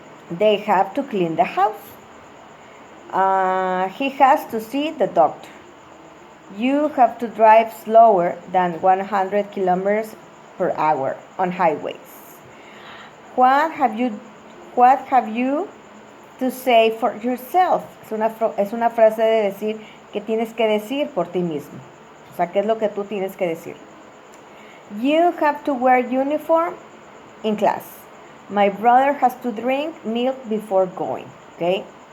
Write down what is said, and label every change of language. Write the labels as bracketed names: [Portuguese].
[English] They have to clean the house. He has to see the doctor. You have to drive slower than 100 kilometers per hour on highways. What have you to say for yourself? [Spanish] Es una frase de decir que tienes que decir por ti mismo. O sea, ¿qué es lo que tú tienes que decir? [English] You have to wear uniform in class. My brother has to drink milk before going. Okay?